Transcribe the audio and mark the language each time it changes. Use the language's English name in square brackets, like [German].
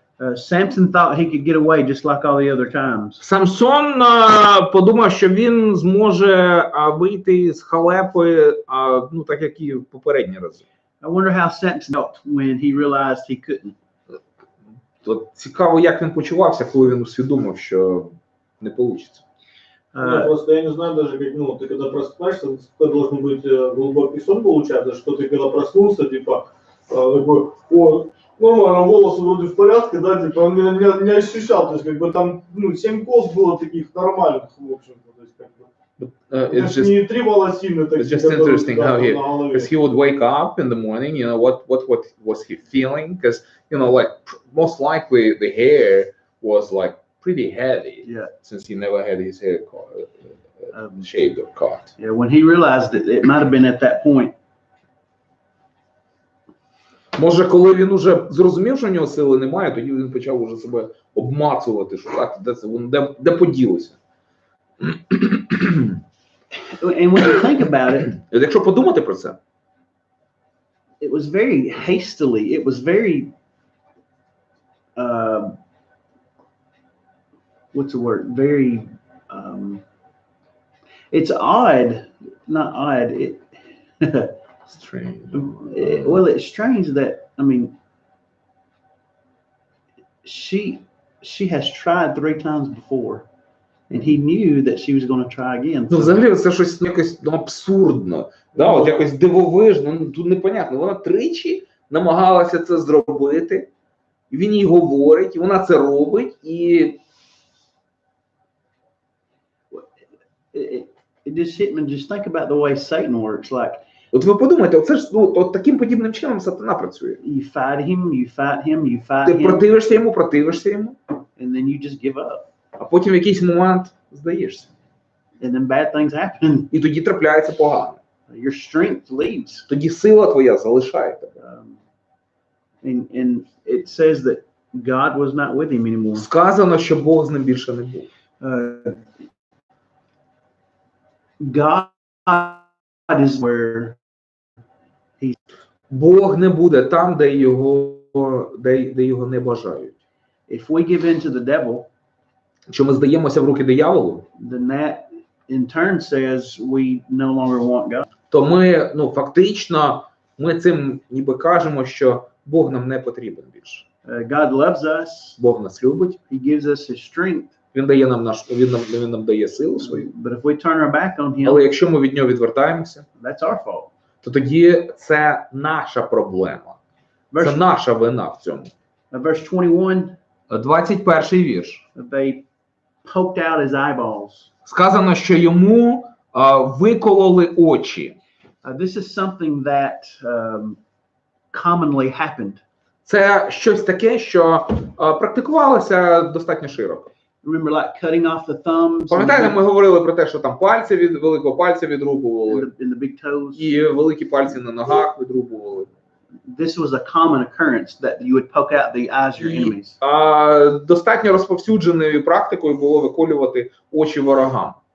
[English] Samson thought he could get away just like all the other times. [Ukrainian] Самсон подумав, що він зможе вийти з халепи, ну так як і в попередні рази. [English] I wonder how Samson felt when he realized he couldn't. [Ukrainian] От цікаво, як він почувався, коли він усвідомив, що не вийде. [Russian] Просто я не знаю даже, как, ну, ты когда просыпаешься, это должен быть глубокий сон получается, что ты когда проснулся, типа, такой, о, нормально, волосы вроде в порядке, да, типа, он меня не ощущал, то есть, как бы там, ну, 7 кос было таких нормальных, в общем-то, то есть, как бы, это не 3 волосины такие, [English] It's just interesting how because he would wake up in the morning, what was he feeling? Because, like, most likely the hair was like pretty heavy, Yeah. Since he never had his hair shaved or cut. Yeah, when he realized it might have been at that point. [Ukrainian] Може, коли він уже зрозумів, що в нього сили немає, тоді він почав уже себе обмацувати, шукати, де поділося. [English] And when you think about it, [Ukrainian] Якщо подумати про це, [English] it was very hastily, it was very, what's the word? Very, It's odd, not odd. Strange. Well, it's strange that, I mean, she has tried 3 times before, and he knew that she was going to try again. [Ukrainian] Ну, взагалі, це щось якось абсурдно. Да, от якось дивовижно, ну, тут непонятно. Вона тричі намагалася це зробити, і він їй говорить, і вона це робить, і... [English] It just hit me. Just think about the way Satan works. Like, [Ukrainian] От ви подумайте, оце ж, ну, от таким подібним чином сатана працює. [English] you fight him, you fight him, you fight [Ukrainian] Ти [English] him, [Ukrainian] противишся йому, [English] and then you just give up. [Ukrainian] а потім в якийсь момент здаєшся. [English] And then bad things happen. [Ukrainian] І тоді трапляється погано. [English] Your strength leaves. [Ukrainian] Тоді сила твоя залишає тебе. [English] And it says that God was not with him anymore. [Ukrainian] Сказано, що Бог з ним більше не був. [English] God is where he's. [Ukrainian] Бог не буде там, де його не бажають. [English] If we give in to the devil, [Ukrainian] Якщо ми здаємося в руки дияволу, [English] then that in turn says we no longer want God. [Ukrainian] то ми, ну, фактично, ми цим ніби кажемо, що Бог нам не потрібен більше. [English] God loves us. [Ukrainian] Бог нас любить, [English] He gives us his strength. [Ukrainian] він дає нам він нам дає силу свою. [English] But if we turn our back on him, [Ukrainian] Але якщо ми від нього відвертаємося, [English] that's our fault. [Ukrainian] то тоді це наша проблема. Це наша вина в цьому. [English] Verse 21, [Ukrainian] 21-й вірш. [English] they poked out his eyeballs. [Ukrainian] Сказано, що йому викололи очі. [English] This is something that commonly happened. [Ukrainian] Це щось таке, що практикувалося достатньо широко. [English] Remember, like cutting off the thumbs [Ukrainian] Пам'ятаєте, ми говорили про те, що там пальці від великого пальця відрубували, [English] and the big toes. [Ukrainian] і великі пальці на ногах відрубували. [English] This was a common occurrence that you would poke out the eyes of your enemies. [Ukrainian] Достатньо розповсюдженою практикою було виколювати очі ворогам.